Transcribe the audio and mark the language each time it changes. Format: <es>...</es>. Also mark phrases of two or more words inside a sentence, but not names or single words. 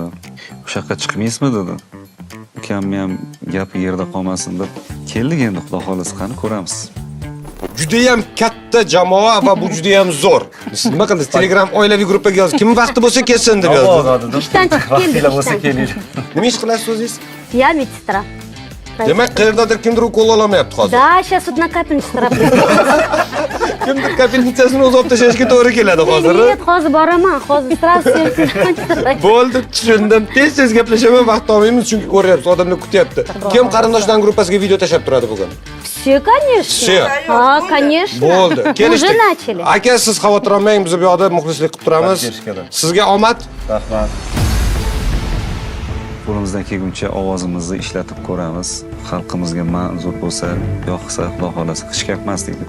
<uz>O'sha yoqqa chiqmaysizmi dedi. Ukamni ham gapi yerda qolmasin deb keldik, endi Xudo xolasa qani ko'ramiz. Judayam katta jamoa va bu judayam zo'r. Nima qildingiz? Telegram oilaviy gruppaga yozdi. Kim vaqti bo'lsa kelsin deb yozdi. Ishdan chiqib keldik. Bo'lsa keling. Nima ish qilasiz o'zingiz?</uz> <ru>Я медсестра.</ru> <uz>Demak, qayerdadir kimdir ukol olamayapti hozir.</uz> <ru>Да, сейчас вот на капельнице работаю.</ru> <uz>Kimdir kapelnitsasini o'zi olib tashlashga to'g'ri keladi hozir. Нет, hozir boraman. Hozir sразу sen. Bo'ldi, tushundim. Tez gaplashaman, vaqt olmaymiz chunki ko'ryapsiz, odamlar kutyapti. Kim qarindoshdan gruppasiga video tashlab turadi bugun?</uz> <ru>Все, конечно. Все. Конечно.</ru> <uz>Bo'ldi.</uz> <ru>Уже начали.</ru> <uz>Aka, siz xavotir olmang, biz bu yoqda muxlislik qilib turamiz. Sizga omad. Rahmat. Qo'limizdan kelguncha ovozimizni ishlatib ko'ramiz. Xalqimizga manzur bo'lsa, yoqsa, Xudo xolasa hech gapmasdik-ku.</uz>